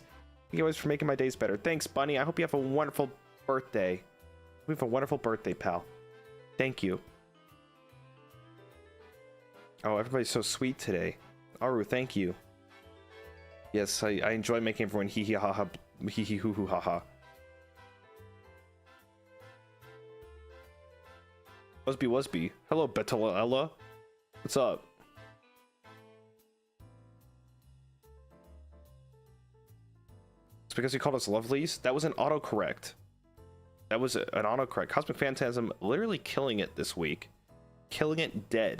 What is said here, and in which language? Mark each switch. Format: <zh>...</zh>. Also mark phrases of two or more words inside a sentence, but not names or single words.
<en>Thank you always for making my days better. Thanks, Bunny. I hope you have a wonderful birthday. We have a wonderful birthday, pal. Thank you. Oh, everybody's so sweet today. Aru, thank you. Yes, I enjoy making everyone hee hee ha ha hee hee hoo hoo ha ha. Wasby. Hello, Bettelella. What's up? It's because you called us lovelies? That was an autocorrect. That was an autocorrect. Cosmic Phantasm literally killing it this week. Killing it dead.</en>